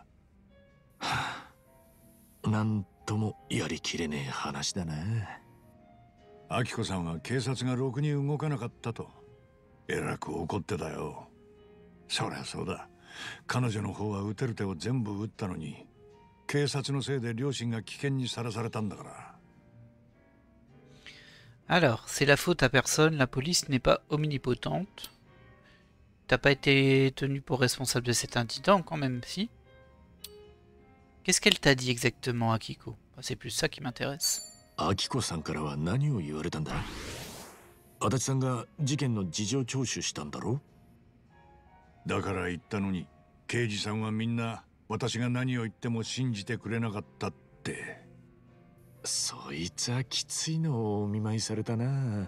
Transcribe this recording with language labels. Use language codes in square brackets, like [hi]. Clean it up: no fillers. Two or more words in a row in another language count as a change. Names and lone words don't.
[ja] はあ、なんともやりきれねえ話だな。明子さんは警察がろくに動かなかったとえらく怒ってたよ。そりゃそうだ。彼女の方は撃てる手を全部撃ったのに、警察のせいで両親が危険にさらされたんだから。 [fr] Alors, c'est la faute à personne, la police n'est pas omnipotente. T'as pas été tenu pour responsable de cet incident quand même, si? Qu'est-ce qu'elle t'a dit exactement, Akiko? C'est plus ça qui m'intéresse. [ja] 明子さんからは何を言われたんだ？足立さんが事件の事情聴取したんだろ？だから言ったのに、刑事さんはみんな私が何を言っても信じてくれなかったって。そいつはきついのをお見舞いされたな。